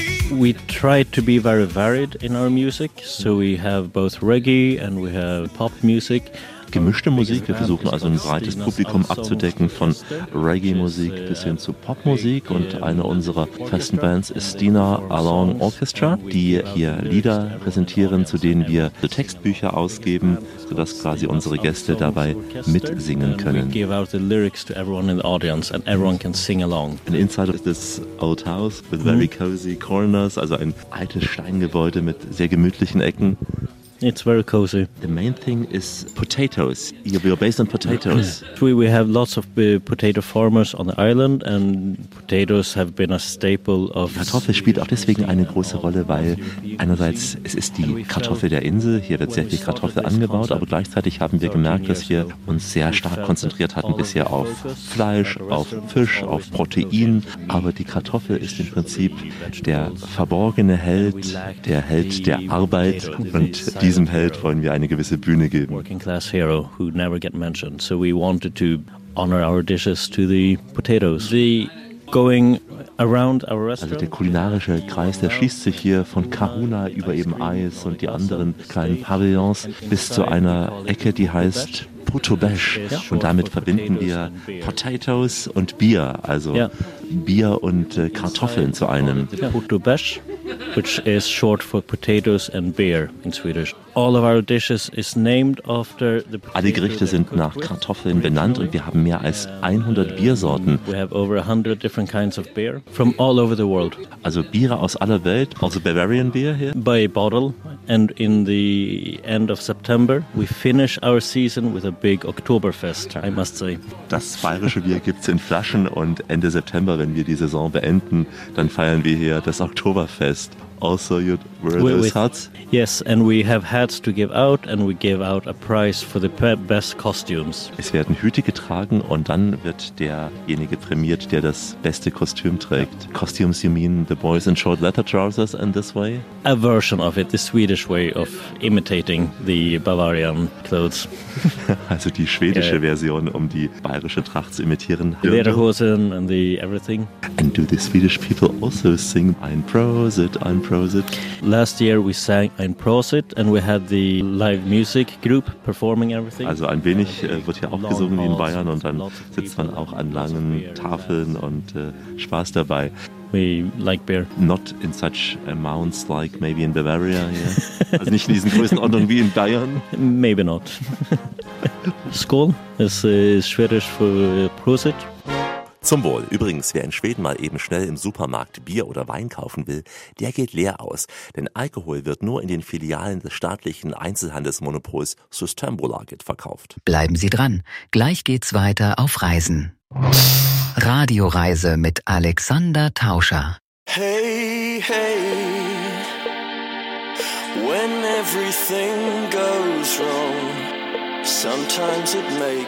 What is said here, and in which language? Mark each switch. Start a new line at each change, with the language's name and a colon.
English: We try to be very varied in our music, so we have both reggae and we have pop music.
German: Gemischte Musik, wir versuchen also ein breites Publikum abzudecken, von Reggae-Musik bis hin zu Popmusik. Und eine unserer festen Bands ist Stina Along Orchestra, die hier Lieder präsentieren, zu denen wir Textbücher ausgeben, sodass quasi unsere Gäste dabei mitsingen können.
English: We give out the lyrics to everyone in the audience and everyone can sing along. And inside of this old house with very cozy corners,
German: also ein altes Steingebäude mit sehr gemütlichen Ecken.
English: It's very cozy. The main thing is potatoes. You're based on potatoes. We have lots of potato farmers on the island, and potatoes have been a staple of.
German: Kartoffel spielt auch deswegen eine große Rolle, weil einerseits es ist die Kartoffel der Insel. Hier wird sehr viel Kartoffel angebaut, aber gleichzeitig haben wir gemerkt, dass wir uns sehr stark konzentriert hatten bisher auf Fleisch, auf Fisch, auf Protein. Aber die Kartoffel ist im Prinzip der verborgene Held, der Held der Arbeit, und diesem Held wollen wir eine gewisse Bühne geben.
English: Working class hero who never get mentioned. So we wanted to honor our dishes to the potatoes. The going around our restaurant.
German: Also der kulinarische Kreis, der schließt sich hier von Kahuna über eben Eis und die anderen kleinen Pavillons bis zu einer Ecke, die heißt Potobesch. Und damit verbinden wir Potatoes und Bier, also Bier und Kartoffeln zu einem. Potobesch.
English: Which is short for potatoes and beer in Swedish. All of our dishes is named after the potato.
German: Alle Gerichte sind nach Kartoffeln benannt, und wir haben mehr als 100 Biersorten.
English: We have over 100 different kinds of beer from all over the world.
German: Also Biere aus aller Welt, also
English: Bavarian beer here. By bottle, and in the end of September we finish our season with a big Oktoberfest, I must say.
German: Das bayerische Bier gibt's in Flaschen, und Ende September, wenn wir die Saison beenden, dann feiern wir hier das Oktoberfest.
English: also you'd wear those hats? Yes, and we have hats to give out and we give out a prize for the best costumes.
German: Es werden Hüte getragen und dann wird derjenige prämiert, der das beste Kostüm trägt.
English: Yeah. Costumes, you mean the boys in short leather trousers in this way? A version of it, the Swedish way of imitating the Bavarian clothes.
German: Also die schwedische Version, um die bayerische Tracht zu imitieren.
English: The lederhosen and the everything. And do the Swedish people also sing Ein Prosit, Ein Prosit? Last year we sang Ein Prosit and we had the live music group performing everything.
German: Also ein wenig wird hier auch gesungen wie in Bayern und dann sitzt man auch an langen Tafeln und Spaß dabei.
English: We like beer. Not in such amounts like maybe in Bavaria. Yeah.
German: Also nicht in diesen Größenordnungen wie in Bayern.
English: Maybe not.
German: Skål ist schwedisch für Prosit. Zum Wohl. Übrigens, wer in Schweden mal eben schnell im Supermarkt Bier oder Wein kaufen will, der geht leer aus. Denn Alkohol wird nur in den Filialen des staatlichen Einzelhandelsmonopols Systembolaget verkauft. Bleiben Sie dran. Gleich geht's weiter auf Reisen. Radioreise mit Alexander Tauscher.
English: Hey, hey, when everything goes wrong, sometimes it makes